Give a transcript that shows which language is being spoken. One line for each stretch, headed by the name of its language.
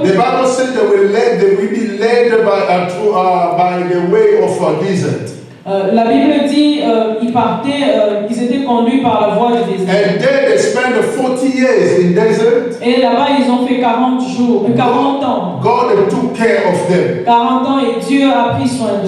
English: the Bible said they will be led by the way of a desert.
French: la Bible dit ils partaient, ils étaient conduits par la voie du désert.
English: And there they spent 40 years in desert.
French: Et là-bas, ils ont fait 40 ans.
English: God took care of them.
French: 40 ans et Dieu a pris soin d'eux.